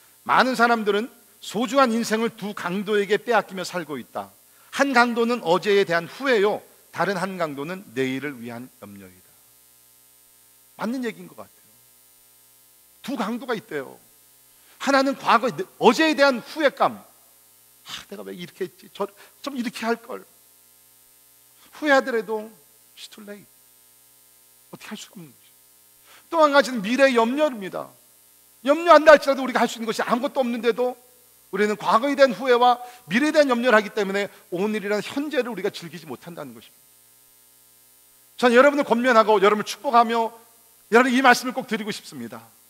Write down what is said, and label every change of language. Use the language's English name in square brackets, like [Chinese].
[Korean] 많은 사람들은 소중한 인생을 두 강도에게 빼앗기며 살고 있다. 한 강도는 어제에 대한 후회요, 다른 한 강도는 내일을 위한 염려이다. 맞는 얘기인 것 같아요. 두 강도가 있대요. 하나는 과거, 어제에 대한 후회감. 내가 왜 이렇게 했지? 좀 이렇게 할 걸. 후회하더라도 [English] it's too late. [Korean] 어떻게 할 수가 없는 거죠. 또 한 가지는 미래의 염려입니다. 염려한다 할지라도 우리가 할 수 있는 것이 아무것도 없는데도 우리는 과거에 대한 후회와 미래에 대한 염려를 하기 때문에 오늘이라는 현재를 우리가 즐기지 못한다는 것입니다. 저는 여러분을 권면하고 여러분을 축복하며 여러분 이 말씀을 꼭 드리고 싶습니다.